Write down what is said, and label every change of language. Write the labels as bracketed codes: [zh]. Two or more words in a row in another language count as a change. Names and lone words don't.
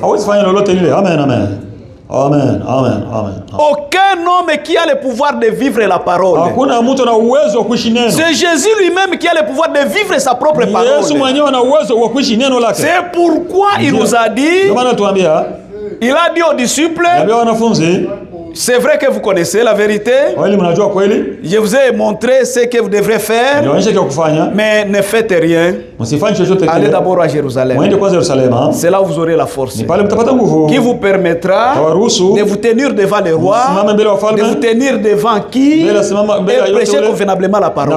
[sw] Hawezi fanya lolote lile. Amen, amen. Amen, amen, amen. [fr] Aucun homme qui a le pouvoir de vivre la parole. [sw] Hakuna mtu ana uwezo wa kuishi neno. [fr] C'est Jésus lui-même qui a le pouvoir de vivre sa propre parole. [sw] Yesu mwenyewe ana uwezo wa kuishi neno lake. [fr] C'est pourquoi il nous a dit, il a dit aux disciples, c'est vrai que vous connaissez la vérité. Je vous ai montré ce que vous devrez faire, mais ne faites rien. Allez d'abord à Jérusalem. C'est là où vous aurez la force qui vous permettra de vous tenir devant les rois, de vous tenir devant qui et prêcher convenablement la parole.